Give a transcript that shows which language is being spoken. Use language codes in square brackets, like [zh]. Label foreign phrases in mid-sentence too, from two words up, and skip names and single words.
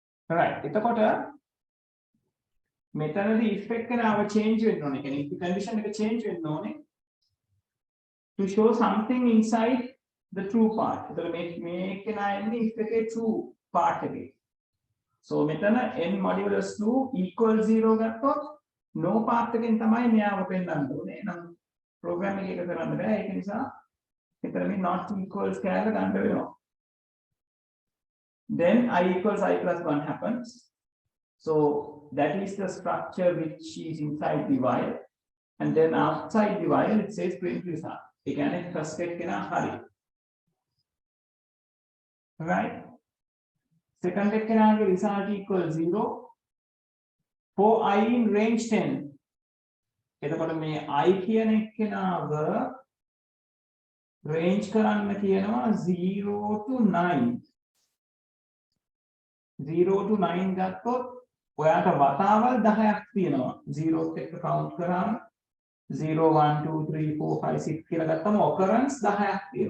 [si] right එතකොට මෙතනදී if එක නාව change වෙන්න ඕනේ. [en] කියන්නේ if condition එක change [si] වෙන්න ඕනේ [en] to show something inside the true part. [si] එතකොට මේක නා එන්නේ if එකේ true part එකේ. So මෙතන [en] n modulus 2 equal 0 [si] ගත්තොත් [en] no part [si] එකෙන් තමයි මෙයාව පෙන්නන්න ඕනේ. නම් program එකක කරන්න බෑ. ඒක නිසා මෙතන මේ [en] not equals [si] කෑල්ල ගන්න වෙනවා. [en] Then I equals I plus 1 happens. So that is the structure which is inside the while. And then outside the while it says print result. [si] ඒ කියන්නේ first එක කෙනා හරි. Right? [en] Second [si] එක කෙනාගේ [en] result equals 0 for I in range 10. [si] එතකොට මේ I කියන එක්කෙනාව range කරන්න කියනවා 0 to 9. 0 to 9 ගත්තොත් ඔයාට වතාවල් 10ක් තියෙනවා. 0ත් එක්ක count කරාම 0 1 2 3 4 5 6 කියලා ගත්තම occurrence 10ක් තියෙනවා.